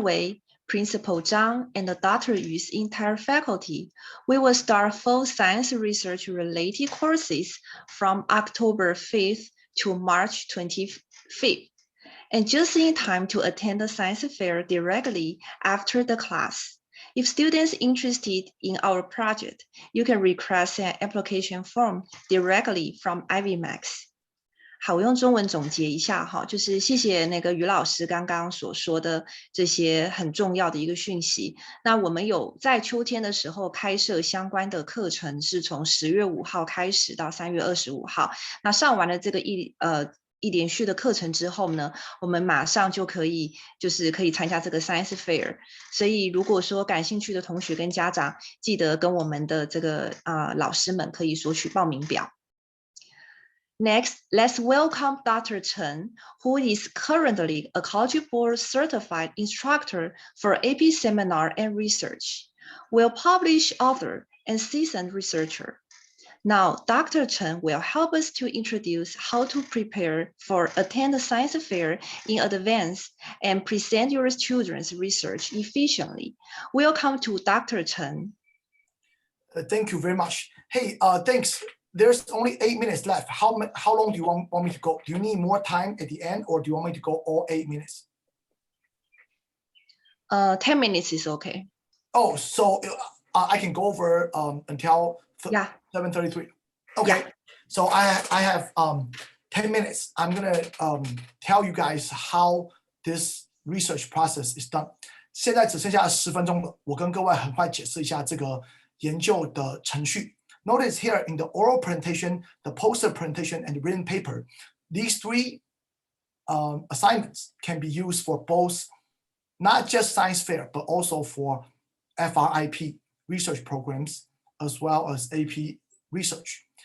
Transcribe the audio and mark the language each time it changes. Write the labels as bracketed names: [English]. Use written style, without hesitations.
[English] Wei, Principal Zhang, and Dr. Yu's entire faculty, we will start full science research related courses from October 5th to March 25th, and just in time to attend the science fair directly after the class. If students interested in our project, you can request an application form directly from IVMax. [Chinese] 好，我用中文总结一下哈，就是谢谢那个于老师刚刚所说的这些很重要的一个讯息。那我们有在秋天的时候开设相关的课程，是从10月5号开始到3月25号。那上完了这个一连续的课程之后呢，我们马上就可以参加这个 Science Fair。所以如果说感兴趣的同学跟家长，记得跟我们的这个老师们可以索取报名表。 [English] Next, let's welcome Dr. Chen, who is currently a College Board certified instructor for AP seminar and research, well-published author and seasoned researcher. Now, Dr. Chen will help us to introduce how to prepare for attend the science fair in advance and present your children's research efficiently. Welcome to Dr. Chen. Thank you very much. Hey, thanks. There's only 8 minutes left. How long do you want me to go? Do you need more time at the end, or do you want me to go all 8 minutes? 10 minutes is okay. Oh, so I can go over until 7:33. Okay. Yeah. So I have 10 minutes. I'm gonna tell you guys how this research process is done. [Chinese] 现在只剩下10分钟了，我跟各位很快解释一下这个研究的程序。 [English] Notice here in the oral presentation, the poster presentation, and the written paper, these 3 assignments can be used for both, not just science fair, but also for FRIP research programs, as well as AP research.